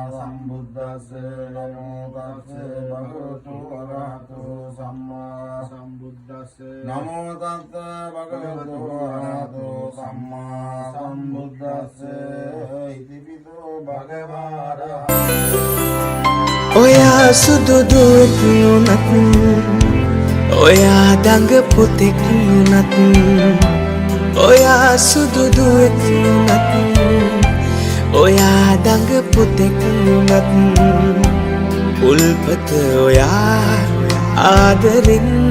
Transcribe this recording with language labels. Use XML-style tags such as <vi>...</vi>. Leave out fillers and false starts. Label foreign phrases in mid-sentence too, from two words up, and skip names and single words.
<pi>සම්බුද්දස්ස නමෝ තස්ස භගවතු වරහතෝ සම්මා සම්බුද්දස්ස නමෝ තස්ස භගවතු වරහතෝ සම්මා සම්බුද්දස්ස ඉතිපිසෝ භගවාරහතෝ</pi> <si>ඔයා සුදු දුක් වුණත් ඔයා දඟ පුතෙක් වුණත් ඔයා සුදු දුවෙක් වුණත් ඔයා දඟ පුතෙක් වුණත් උල්පත ඔයා ආදරෙන්</si>